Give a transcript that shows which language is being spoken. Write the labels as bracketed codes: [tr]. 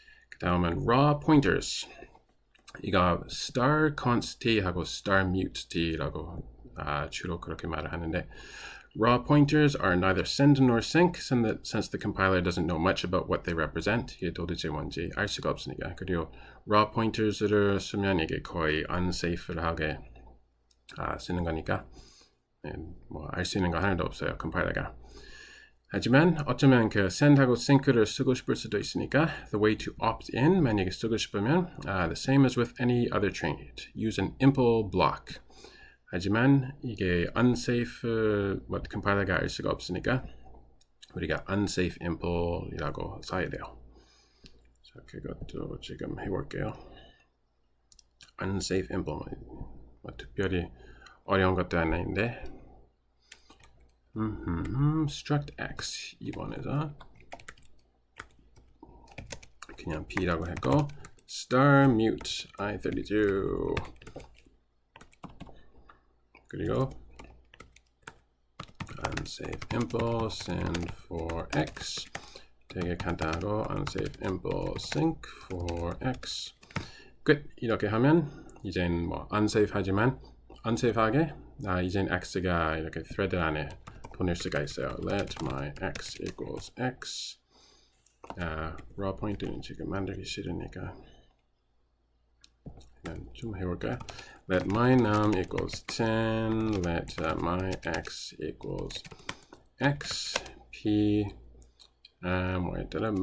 [ko] 그 다음은 [en] raw pointers. [ko] 이거 star const t 하고 star mute t라고 주로 그렇게 말을 하는데 [en] raw pointers are neither send nor sync since the compiler doesn't know much about what they represent. [ko] 이게 도대체 뭔지 알 수가 없으니까. 그리고 raw pointers를 쓰면 이게 거의 unsafe하게 쓰는 거니까 뭐 알 수 있는 거 하나도 없어요. 컴파일러가. 하지만 어쩌면 그 send하고 sync를 쓰고 싶을 수도 있으니까 [en] the way to opt in [ko] 만약에 쓰고 싶으면 [en] the same as with any other trait. Use an impl block. [ko] 하지만 이게 unsafe 뭐 컴파일러가 알 수가 없으니까 우리가 unsafe impl이라고 써야 돼요. 자, 그것도 지금 해볼게요. unsafe impl 뭐 특별히 어려운 것도 아닌데 struct x 이번에서 그냥 b라고 했고 star mute i32 그리고 unsafe impl send for x 되게 간단하고 unsafe impl sync for x 끝. 이렇게 하면 이젠 뭐 unsafe 하지만 unsafe하게 이젠 x가 이렇게 thread 안에 보낼 수가 있어요. [en] let my x equals x [ko] raw pointer는 지금 만들기 싫으니까 그냥 좀 해볼까요? [en] let my num equals 10 let my x equals x p [ko] 뭐였더라?